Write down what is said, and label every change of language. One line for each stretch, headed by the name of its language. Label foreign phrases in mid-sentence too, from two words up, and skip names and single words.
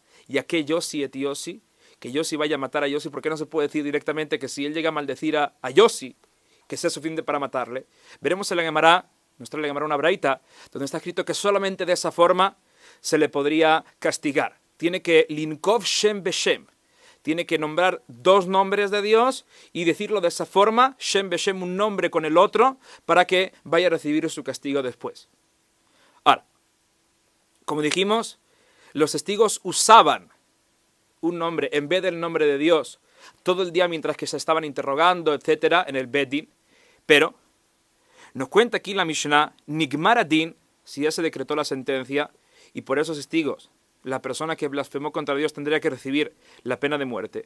Hebrew: יכה יוסי את יוסי,
Spanish: que Yossi vaya a matar a Yossi. ¿Por qué no se puede decir directamente que si él llega a maldecir a Yossi, que sea suficiente para matarle? Veremos en la Gemara, nos trae la Gemara una braita, donde está escrito que solamente de esa forma se le podría castigar. Tiene que
Hebrew: לנקוב שם בשם.
Spanish: Tiene que nombrar dos nombres de Dios y decirlo de esa forma,
Hebrew: שם בשם,
Spanish: un nombre con el otro, para que vaya a recibir su castigo después. Ahora, como dijimos, los testigos usaban un nombre en vez del nombre de Dios todo el día mientras que se estaban interrogando, etcétera, en el Beddin, pero nos cuenta aquí la Mishnah,
Hebrew: נגמר הדין,
Spanish: si ya se decretó la sentencia, y por esos testigos, la persona que blasfemó contra Dios tendría que recibir la pena de muerte.